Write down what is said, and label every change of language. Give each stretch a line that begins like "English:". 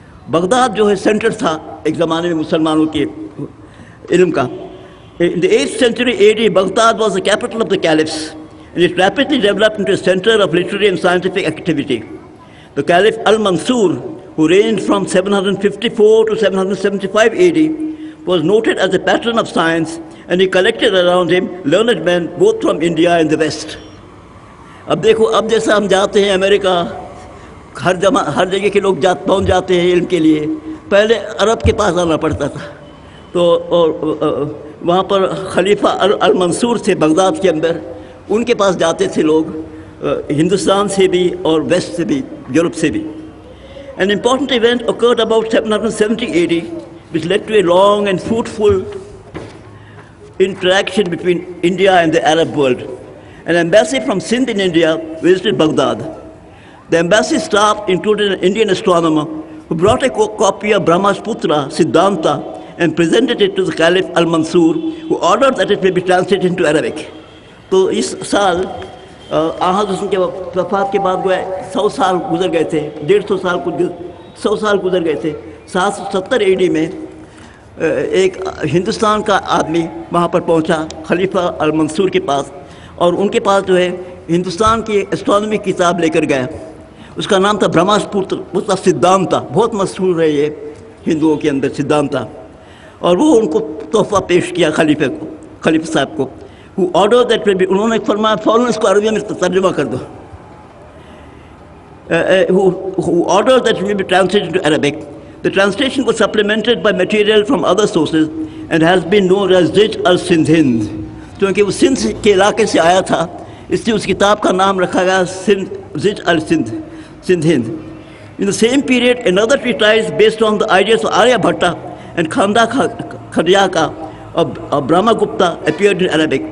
Urdu: Baghdad جو ہے centre تھا ایک زمانے میں مسلمانوں کے علم کا.
English: In the 8th century AD, Baghdad was the capital of the caliphs, and it rapidly developed into a center of literary and scientific activity. The Caliph Al-Mansur, who reigned from 754 to 775 AD, was noted as a patron of science, and he collected around him learned men both from India and the West.
Urdu: اب دیکھو, اب جیسا ہم جاتے ہیں امریکہ, ہر جگہ کے لوگ پہنچ جاتے ہیں علم کے لیے. پہلے عرب کے پاس آنا پڑتا تھا. تو وہاں پر خلیفہ المنصور تھے بغداد کے اندر, ان کے پاس جاتے تھے لوگ, ہندوستان سے بھی اور ویسٹ سے بھی, یورپ سے بھی.
English: An important event occurred about 770 AD, which led to a long and fruitful interaction between India and the Arab world. An embassy from Sindh in India visited Baghdad. The embassy staff included an Indian astronomer who brought a copy of Brahma's Putra, Siddhanta, and presented it to the Caliph Al-Mansur, who ordered that it may be translated into Arabic.
Urdu: تو اس سال حضرت کے وفات کے بعد وہ 100 سال گزر گئے تھے, 100 سال گزر گئے تھے. 770 AD میں ایک ہندوستان کا آدمی وہاں پر پہنچا خلیفہ المنصور کے پاس, اور ان کے پاس جو ہے ہندوستان کی اسٹرانومی کتاب لے کر گیا. اس کا نام تھا برہماس پتر سدھانتا, بہت مشہور ہے یہ ہندوؤں کے اندر سدھانتا. اور وہ ان کو تحفہ پیش کیا خلیفہ صاحب کو.
English: who ordered that
Urdu: انہوں نے فرمایا فوراً اس کو عربی میں ترجمہ کر دو.
English: who ordered that it may be translated into Arabic. The translation was supplemented by material from other sources and has been known as Zij al-Sindh.
Urdu: کیونکہ وہ سندھ کے علاقے سے آیا تھا, اس لیے اس کتاب کا نام رکھا گیا Zij al-Sindh, Sindh Hind.
English: In the same period, another treatise based on the ideas of Arya Bhatta and Khanda Khadyaka of Brahma Gupta appeared in Arabic.